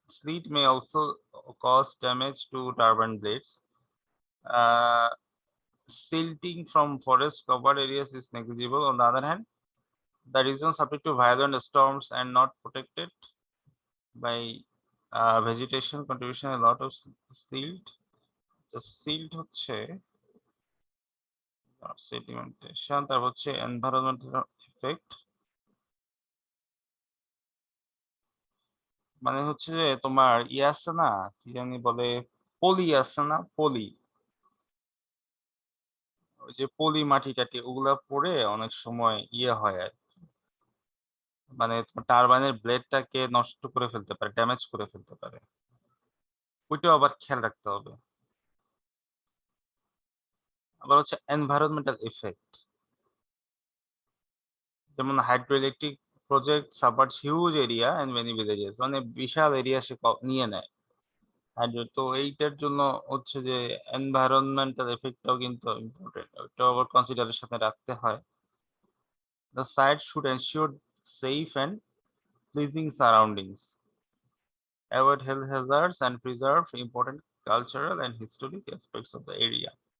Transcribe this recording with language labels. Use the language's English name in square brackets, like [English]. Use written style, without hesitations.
[English] Sleet may also cause damage to turbine blades. Uh, Silting from forest covered areas is negligible. On the other hand, the region subject to violent storms and not protected by vegetation contribution a lot of silt. [Bangla] তো silt হচ্ছে sedimentation. তারপর হচ্ছে environmental effect, মানে হচ্ছে যে তোমার ইয়ে আছে না, কি জানি বলে, পলি আছে না, পলি, ওই যে পলি মাটি টাটি ওগুলা পড়ে অনেক সময় ইয়ে হয় আর কি। মানে টারবাইনের ব্লেডটাকে নষ্ট করে ফেলতে পারে, ড্যামেজ করে ফেলতে পারে, ওইটাও আবার খেয়াল রাখতে হবে। আবার হচ্ছে এনভায়রনমেন্টাল এফেক্ট, যেমন [English] hydro electric project submerse huge area and many villages, [Bangla] মানে বিশাল এরিয়া সে নিয়ে নেয় হাইড্রো। তো এইটার জন্য হচ্ছে যে এনভায়রনমেন্টাল এফেক্টটাও কিন্তু ইম্পর্টেন্ট, ওইটাও আবার কনসিডারের সাথে রাখতে হয়। [English] The site should ensure safe and pleasing surroundings, avoid health hazards, and preserve important cultural and historic aspects of the area.